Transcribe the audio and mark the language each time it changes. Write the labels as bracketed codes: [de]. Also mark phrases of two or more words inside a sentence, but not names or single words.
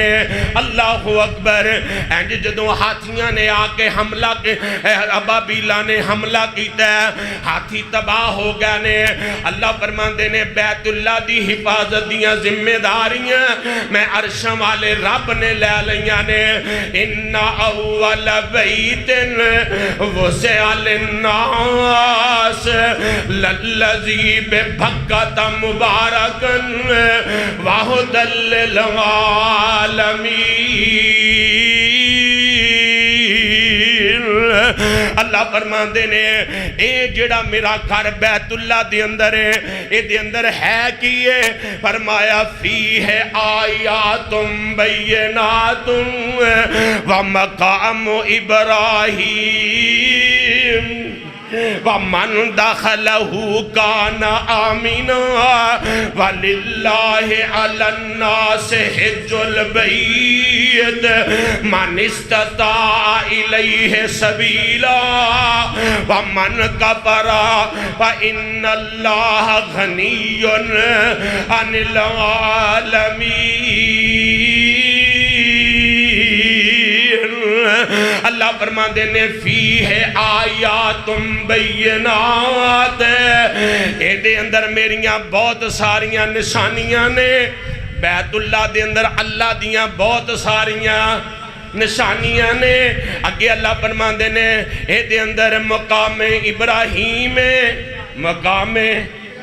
[ar] الله أكبر. [pa] اینج جدوں ہاتھیاں نے آکے حملہ کے، ابابیلاں نے حملہ کیا، ہاتھی تباہ ہو گئے نے. اللہ فرماندے نے بیت اللہ دی حفاظت دیاں ذمہ داریاں میں عرشاں والے رب نے لے لیاں نے. [ar] إن أول بيت وضع للناس للذي ببكة مباركا وهدى للعالمين. [pa] اللہ فرماندے نے اے جیہڑا میرا گھر بیت اللہ دے اندر ہے، ایہدے اندر ہے کی ہے? [ar] فرمایا فيه آيات بينات و مقام إبراهيم ومن دخله كان آمنا ولله على الناس حج البيت من استطاع إليه سبيلا ومن كفر فإن الله غني عن العالمين. [pa] اللہ فرماتے نے [ar] فيه آيات بينات, [pa] ، ایدے اندر میریاں بہت ساریاں نشانیاں نے. بیت اللہ دے اندر اللہ دیاں بہت ساریاں نشانیاں نے. اگے اللہ فرماتے نے ایدے اندر مقام ابراہیم، مقام